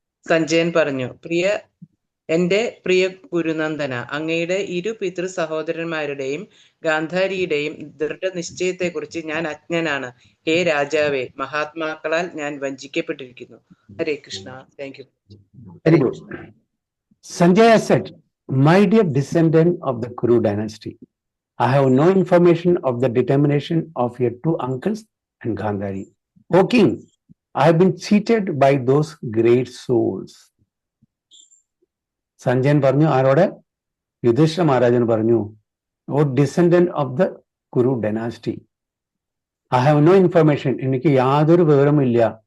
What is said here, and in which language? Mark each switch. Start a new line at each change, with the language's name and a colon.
Malayalam: സഞ്ജയൻ പറഞ്ഞു, എന്റെ പ്രിയ ഗുരുനന്ദന, അങ്ങയുടെ ഇരു പിതൃ സഹോദരന്മാരുടെയും ഗാന്ധാരിയുടെയും ദൃഢനിശ്ചയത്തെക്കുറിച്ച് ഞാൻ അജ്ഞനാണ്. ഹേ രാജാവേ, മഹാത്മാക്കളാൽ ഞാൻ വഞ്ചിക്കപ്പെട്ടിരിക്കുന്നു. ഹരേ Krishna.
English: Thank you. Sanjaya said, my dear descendant of the Kuru dynasty, I have no information of the determination of your two uncles and Gandhari. O king, I have been cheated by those great souls.
Malayalam: Sanjayan പറഞ്ഞു ആരോടെ? യുധിഷ്ഠിര മഹാരാജൻ പറഞ്ഞു,
English: O descendant of the Kuru dynasty, I have no information,
Malayalam: എനിക്ക് യാതൊരു വിവരമില്ല.